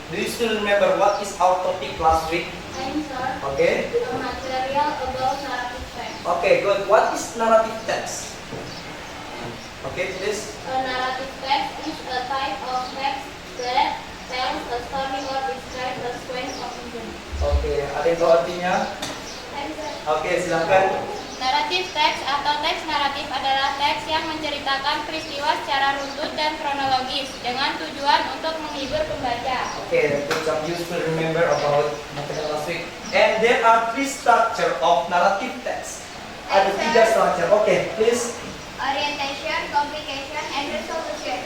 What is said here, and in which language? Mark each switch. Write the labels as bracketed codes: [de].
[en] Do you still remember what is our topic last week? I'm sir. Okay. A material about narrative text. Okay, good. What is narrative text? Okay, please. A narrative text is a type of text that tells a story or describes a sequence of events. [id] Okay, ada yang tahu artinya? [en] I'm sir. [id] Okay, silakan. Naratif teks atau teks naratif adalah teks yang menceritakan peristiwa secara runtut dan kronologis dengan tujuan untuk menghibur pembaca. [en] Okay, good job. You still remember about materi last week. And there are three structure of narrative text. [id] Ada tiga structure. [en] Okay, please. Orientation, complication, and resolution.